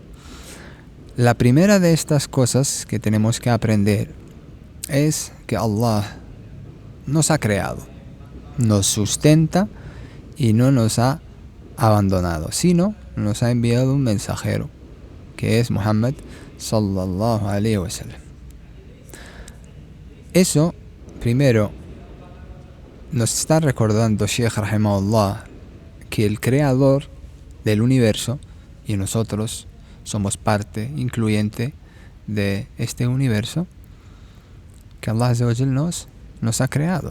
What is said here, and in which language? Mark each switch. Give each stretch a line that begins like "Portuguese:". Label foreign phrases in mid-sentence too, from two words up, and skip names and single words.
Spanish: La primera de estas cosas que tenemos que aprender es que Allah nos ha creado, nos sustenta y no nos ha abandonado, sino nos ha enviado un mensajero, que es Muhammad
Arabic: صلى الله عليه وسلم.
Spanish: Eso, primero, nos está recordando
Arabic: الشيخ رحمه الله
Spanish: que el creador del universo, y nosotros somos parte incluyente de este universo, que
Arabic: الله عز وجل
Spanish: nos ha creado.